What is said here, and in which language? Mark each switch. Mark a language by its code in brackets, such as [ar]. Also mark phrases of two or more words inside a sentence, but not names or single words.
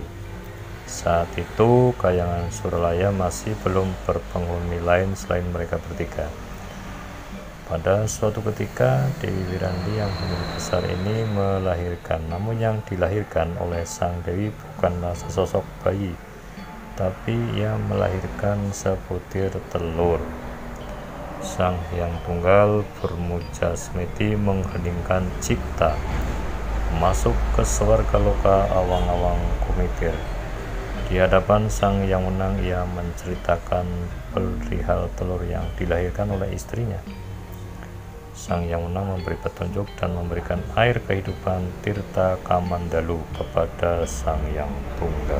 [id] Saat itu Kayangan Suralaya masih belum berpenghuni lain selain mereka bertiga. Pada suatu ketika, Dewi Wirandi yang hamil besar ini melahirkan, namun yang dilahirkan oleh sang Dewi bukanlah sesosok bayi, tapi ia melahirkan sebutir telur. Sang Hyang Tunggal bermujasmeti mengheningkan cipta masuk ke swarga loka awang-awang kumitir. Di hadapan Sang Yang Menang ia menceritakan perihal telur yang dilahirkan oleh istrinya. Sang Yang Menang memberi petunjuk dan memberikan air kehidupan Tirta Kamandalu kepada Sang Yang Tunggal.